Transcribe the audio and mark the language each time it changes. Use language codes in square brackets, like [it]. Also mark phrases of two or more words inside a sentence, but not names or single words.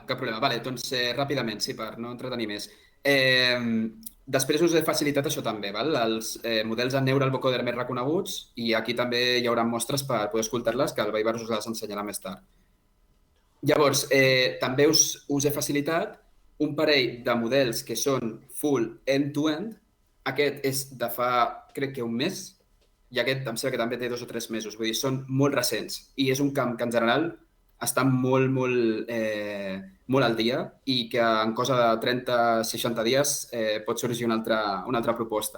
[ca] Doncs ràpidament, sí, per no entretenir més. Després us he facilitat això també, els models en [en] neural vocoder [ca] més reconeguts, i aquí també hi haurà mostres per poder escoltar-les, que el Vaibars us les ensenyarà més tard. Llavors, també us he facilitat un parell de models que són [en] full end-to-end. [ca] aquest és de fa, crec que un mes, i aquest em sembla que també té 2 o 3 mesos. Vull dir, són molt recents i és un camp que en general està molt al dia i que en cosa de 30-60 dies pot sorgir una altra proposta.